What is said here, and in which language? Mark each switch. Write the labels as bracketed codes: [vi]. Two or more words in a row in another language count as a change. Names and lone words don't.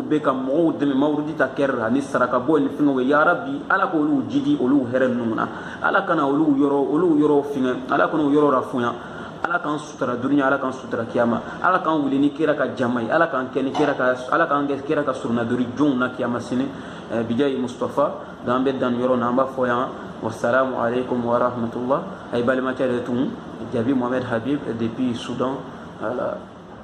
[bm] bɛ ka mɔgɔw dɛmɛ mawurudi ta kɛrɛ la ni saraka bɔ ni fɛngɛw ye [ar] يا ربي [bm] ala k'olu jidi olu hɛrɛ ninnu na ala kana olu yɔrɔ fɛngɛ ala kana o yɔrɔ rafonya ala k'an sutura duniya ala k'an sutura kiyama ala k'an wuli ni kira ka jama ye ala k'an kɛ ni kira ka ala k'an kɛ kira ka surunadori jɔnw na kiyama sini bijayi mustafa donc an bɛ dan yɔrɔ na an b'a fɔ yan [ar] والسلام عليكم ورحمة الله [bm] ay balimacɛ de tun jabi mohamed habib [fr] depuis soudan voilà